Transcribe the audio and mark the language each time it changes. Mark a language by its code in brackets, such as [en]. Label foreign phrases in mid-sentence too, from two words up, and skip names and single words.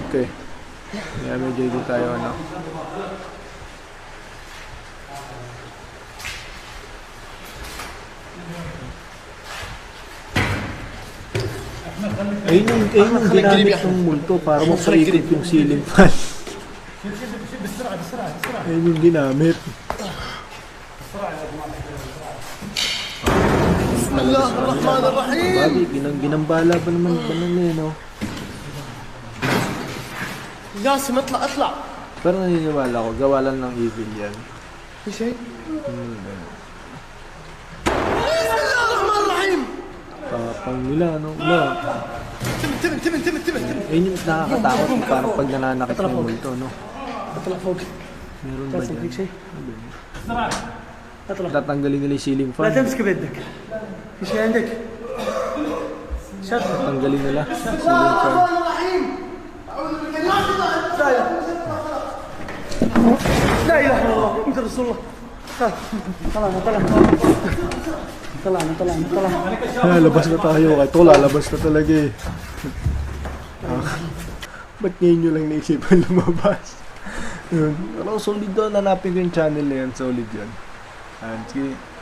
[tl] Kaya medyo hindi tayo ano. Ayun yung ginamit ng multo para mapaikot yung ceiling fan. Ayun yung ginamit. [ar] بسم الله الرحمن الرحيم. [tl] Bagay, ginambala ba naman eh, no? [ar] جاسم اطلع اطلع. [tl] Pero naniniwala ko, gawa lang ng evil yan. [ar] في شيء؟ بسم الله الرحمن الرحيم. [tl] Tapang nila, no? No. [ar] انتبه. [tl] Ayun yung nakakatakot yung parang pag nananakit ng multo, no? [ar] اطلع فوق. [tl] Meron ba [ar] جاسم فيك [tl] dyan? [ar] شيء؟ اطلع. [tl] Tatanggalin nila yung ceiling [ar] لا [tl] fan. [ar] تمسك بيدك. في شيء عندك؟ شغل. [tl] Tatanggalin nila yung [ar] بسم [tl] ceiling [ar] الله [tl] fan. [ar] الرحمن الرحيم. أعوذ بكلمات الله التامات. لا إله إلا الله محمد رسول الله. [tl] Lalabas na tayo. Ito, lalabas na talaga eh. Ba't ngayon nyo lang naisipan lumabas? Yun. Pero solid doon. Hanapin ko yung channel na yan. Solid yan. And sige.